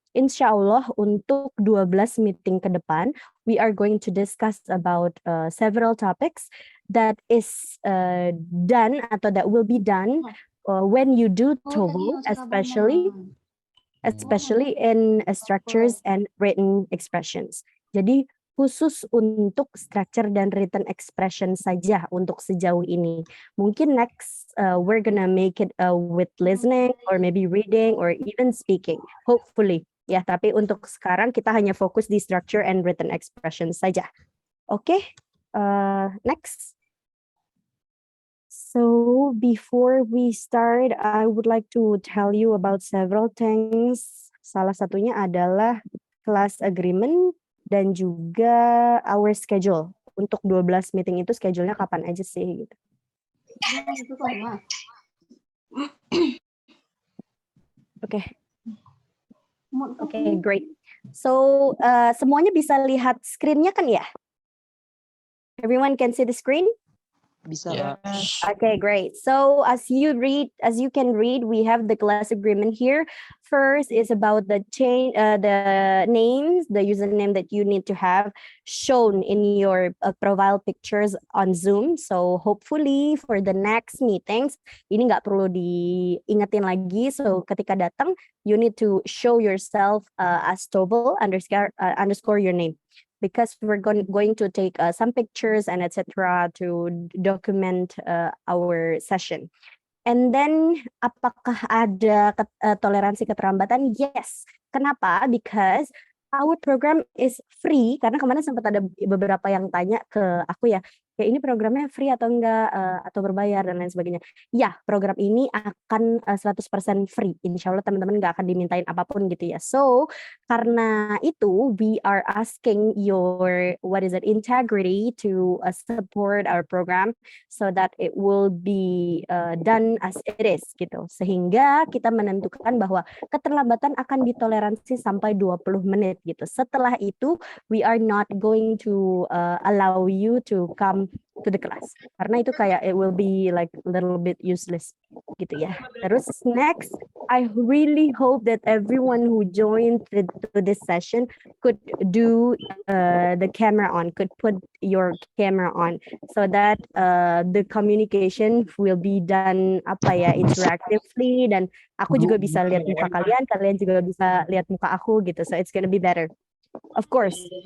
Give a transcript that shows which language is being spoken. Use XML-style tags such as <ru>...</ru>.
<id>insya Allah untuk 12 meeting ke depan,</id> <en>we are going to discuss about several topics that is done</en> <id>atau</id> <en>that will be done when you do TOEFL, especially in structures and written expressions.</en> <id>Jadi khusus untuk structure dan written expression saja untuk sejauh ini. Mungkin</id> <en>next we're gonna make it with listening or maybe reading or even speaking. Hopefully.</en> <id>Ya, tapi untuk sekarang kita hanya fokus di structure and written expression saja.</id> <en>Oke, next. So before we start, I would like to tell you about several things.</en> <id>Salah satunya adalah class agreement dan juga</id> <en>our schedule.</en> <id>Untuk 12 meeting itu schedule-nya kapan aja sih gitu. Oke.</id> <en>Okay, great. So</en> <id>semuanya bisa lihat screen-nya kan ya?</id> <en>Everyone can see the screen?</en> <id>Bisa.</id> <en>Yes. Okay, great. So as you can read, we have the class agreement here. First is about the names, the username that you need to have shown in your profile pictures on Zoom. So hopefully for the next meetings,</en> <id>ini nggak perlu diingetin lagi.</id> <en>So</en> <id>ketika datang,</id> <en>you need to show yourself as Tobel underscore your name. Because we're going to take some pictures and etc. to document our session. And then,</en> <id>apakah ada toleransi keterlambatan?</id> <en>Yes.</en> <id>Kenapa?</id> <en>Because our program is free.</en> <id>Karena kemarin sempat ada beberapa yang tanya ke aku ya ini programnya free atau enggak, atau berbayar dan lain sebagainya. Ya, program ini akan 100% free. Insya Allah teman-teman nggak akan dimintain apapun gitu ya.</id> <en>So,</en> <id>karena itu,</id> <en>we are asking your, integrity to support our program so that it will be done as it is</en> <id>gitu. Sehingga kita menentukan bahwa keterlambatan akan ditoleransi sampai 20 menit gitu. Setelah itu,</id> <en>we are not going to allow you to come to the class.</en> <id>Karena itu kayak</id> <en>it will be like a little bit useless</en> <id>gitu ya.</id> <en>Terus next, I really hope that everyone who joined to this session could do the camera on, could put your camera on so that the communication will be done interactively</en> <id>dan aku juga bisa lihat muka kalian, kalian juga bisa lihat muka aku gitu.</id> <en>So it's gonna be better. Of course.</en>